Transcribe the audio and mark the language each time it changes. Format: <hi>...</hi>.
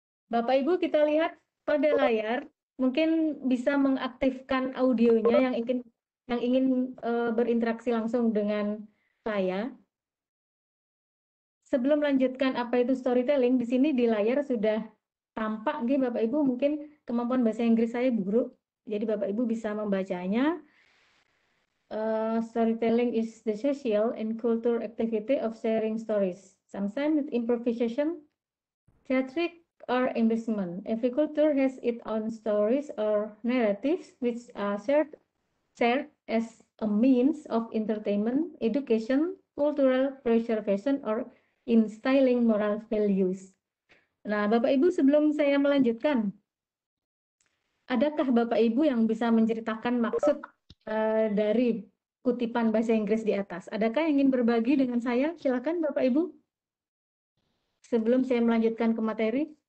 <id>Bapak Ibu, kita lihat pada layar, mungkin bisa mengaktifkan audionya yang ingin berinteraksi langsung dengan saya. Sebelum melanjutkan apa itu storytelling, di sini di layar sudah tampak nih Bapak Ibu, mungkin kemampuan bahasa Inggris saya buruk, jadi Bapak Ibu bisa membacanya.</id> <en>Storytelling is the social and cultural activity of sharing stories, sometimes with improvisation, theatric, or embellishment. Every culture has its own stories or narratives which are shared as a means of entertainment, education, cultural preservation, or instilling moral values.</en> <id>Nah, Bapak Ibu, sebelum saya melanjutkan, adakah Bapak Ibu yang bisa menceritakan maksud dari kutipan bahasa Inggris di atas? Adakah yang ingin berbagi dengan saya? Silakan Bapak Ibu. Sebelum saya melanjutkan ke materi.</id>